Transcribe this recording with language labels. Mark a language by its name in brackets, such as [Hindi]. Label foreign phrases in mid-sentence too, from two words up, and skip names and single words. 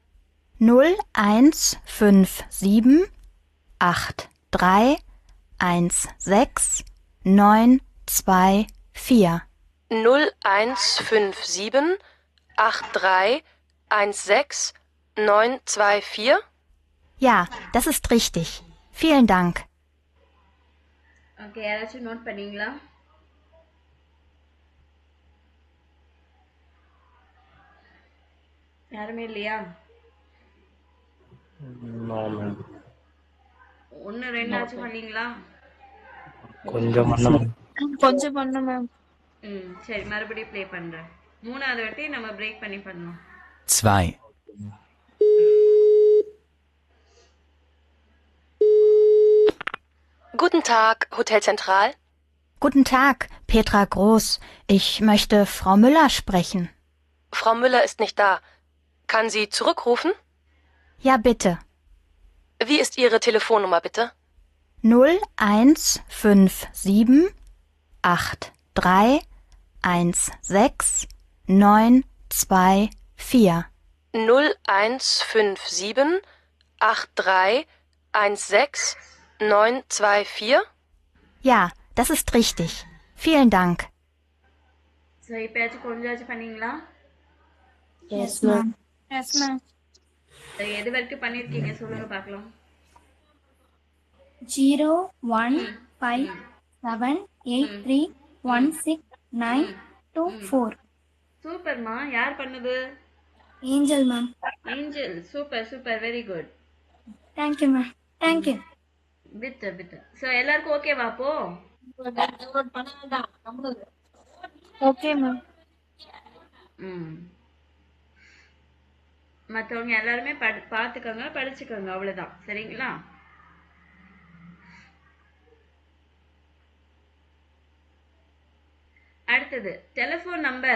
[German] 0157 83 16 924. 0157 83 16 924? Ja, das ist richtig. Vielen Dank. [Tamil] ஓகே, யாராச்சும் நோட் பண்ணீங்களா? யாருமே இல்லையா? நோ மேம். ஒன்னு ரெண்டாச்சும் பண்ணீங்களா? கொஞ்சம் பண்ண மேம். கொஞ்சம் பண்ண மேம். சரி, மறுபடியும் ப்ளே பண்றேன். மூணாவது வாட்டி நம்ம பிரேக் பண்ணி பண்ணலாம். 2. [German] Guten Tag, Hotelzentral. Guten Tag, Petra Groß. Ich möchte Frau Müller sprechen. Frau Müller ist nicht da. Kann sie zurückrufen? Ja, bitte. Wie ist Ihre Telefonnummer, bitte? 0157 83 16 924. 0157 83 16 924. Ja, das ist richtig. Vielen Dank. [Tamil] ஸோ இப்போயாச்சும் கொஞ்சமாச்சும் பண்ணீங்களா? [English] Yes, ma'am. Yes, ma'am. So, [Tamil] எது வரைக்கும் பண்ணியிருக்கீங்க சொல்லுங்க பார்க்கலாம். 0 1 5 7 8 3 1 6 9 2 4. சூப்பர்மா. யார் பண்ணது? [English] Angel, ma'am. [Tamil] ஏஞ்சல். சூப்பர் சூப்பர், [English] very good. Thank you, ma'am. Thank you. [Tamil] பிட்டு. ஸோ எல்லாருக்கும் ஓகேவா அப்போ? [English] Okay, ma'am. [Tamil] மற்றவங்க எல்லாருமே பார்த்துக்கோங்க, படிச்சுக்கோங்க, அவ்வளோதான். சரிங்களா? அடுத்தது [English] telephone number.